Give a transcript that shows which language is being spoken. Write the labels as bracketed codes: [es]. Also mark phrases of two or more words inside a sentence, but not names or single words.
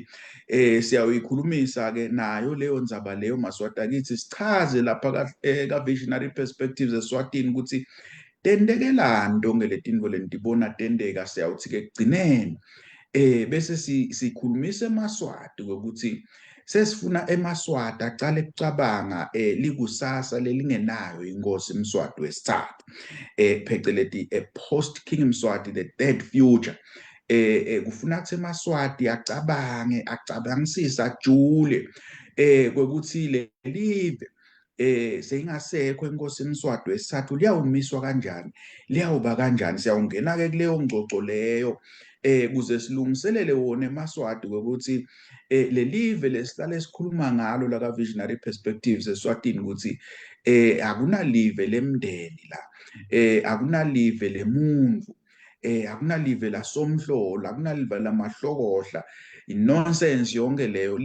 [ss] Siyayikhulumisa-ke nayo leyo ndzaba leyo Maswati akithi, sichaze lapha ka-Visionary Perspectives Eswatini ukuthi tentekelani tonke letintfo lentibona tenteka. Siyawuthi-ke ekugcineni bese sikhulumisa eMaswati ukuthi sesifuna eMaswati acale kucabanga likusasa lelingenayo inkosi Mswati wesithathu, pheceleti [en] post King Mswati, the third future. [ss] Kufuna kuthi eMaswati acabangisise, ajule kwekuthi le live seyingasekho inkosi Mswati wesithathu liyawumiswa kanjani, liyawuba kanjani. Siyawungena-ke kuleyo ngxoxo leyo kuze silungiselele wona eMaswati ukuthi le live lesihlale sikhuluma ngalo la ka-Visionary Perspectives Eswatini ukuthi akunalive lemndeni la, akunalive lemuntfu, akunalive lasomhlola, akunalive lamahlokohla, inonsense yonke leyo.